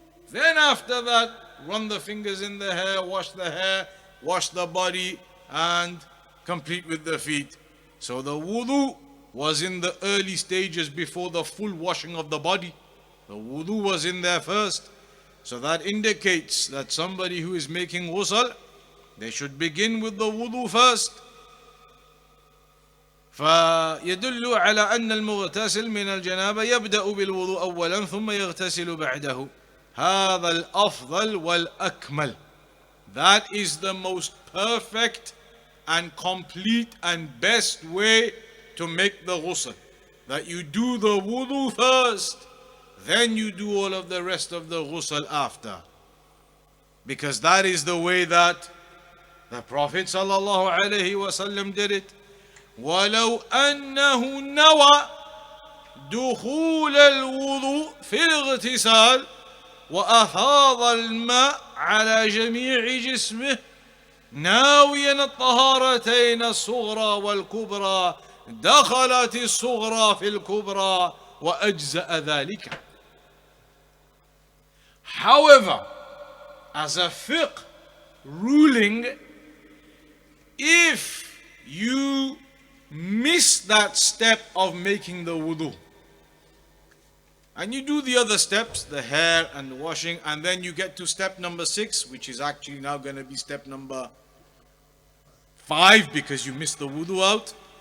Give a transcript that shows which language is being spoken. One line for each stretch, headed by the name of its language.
English: Then after that, run the fingers in the hair, wash the body, and complete with the feet. So the wudu was in the early stages before the full washing of the body. The wudu was in there first. So that indicates that somebody who is making ghusl, they should begin with the wudu first.
Arabic: فيدل على أن المغتسل من الجنابة يبدأ بالوضوء أولا ثم يغتسل بعده. هذا الأفضل والأكمل.
English: That is the most perfect and complete and best way to make the ghusl. That you do the wudu first, then you do all of the rest of the ghusl after. Because that is the way that the Prophet ﷺ did it.
Arabic: ولو أنه نوى دخول الوضوء في الاغتسال وأفاض الماء على جميع جسمه ناويا الطهارتين الصغرى والكبرى دخلت الصغرى في الكبرى وأجزأ ذلك.
English: However, as a fiqh ruling, if you miss that step of making the wudu, and you do the other steps, the hair and washing, and then you get to step number 6, which is actually now going to be step number 5 because you missed the wudu out.